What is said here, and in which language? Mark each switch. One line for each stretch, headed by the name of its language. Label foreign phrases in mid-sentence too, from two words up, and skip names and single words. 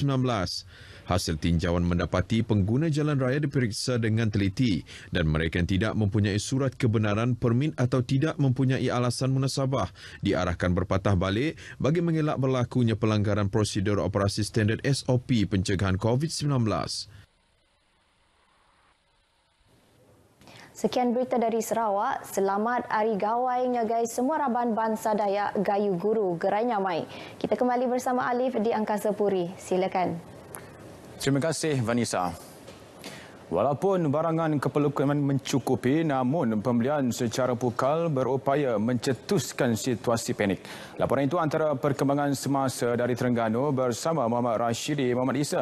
Malay: Hasil tinjauan mendapati pengguna jalan raya diperiksa dengan teliti dan mereka yang tidak mempunyai surat kebenaran, permit atau tidak mempunyai alasan munasabah diarahkan berpatah balik bagi mengelak berlakunya pelanggaran prosedur operasi standard SOP pencegahan COVID-19. Sekian berita dari Sarawak.
Iban: Selamat Hari Gawai ngagai semua raban bangsa Dayak Gayu Guru Gerai Nyamai.
Malay: Kita kembali bersama Alif di Angkasa Puri. Silakan. Terima kasih Vanessa. Walaupun barangan keperluan mencukupi, namun pembelian secara pukal berupaya mencetuskan situasi panik. Laporan itu antara perkembangan semasa dari Terengganu bersama Muhammad Rashidi Muhammad Isa.